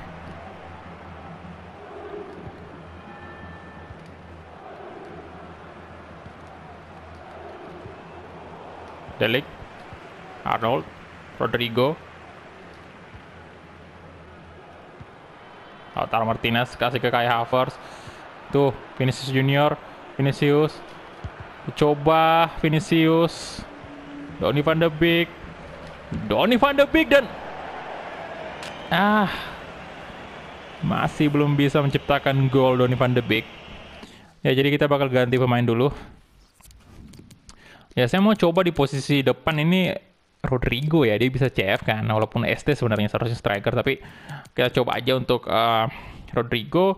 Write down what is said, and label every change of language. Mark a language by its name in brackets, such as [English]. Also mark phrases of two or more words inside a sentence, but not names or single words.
[Indonesian] Delik. Arnold. Rodrigo. Lautaro Martinez kasih ke Kai Havertz. Tuh, Vinicius Junior. Vinicius. Coba Vinicius. Donny van de Beek dan masih belum bisa menciptakan gol Donny van de Beek. Ya, jadi kita bakal ganti pemain dulu. Ya, saya mau coba di posisi depan ini Rodrigo ya, dia bisa CF kan, walaupun ST sebenarnya seharusnya striker, tapi kita coba aja untuk Rodrigo.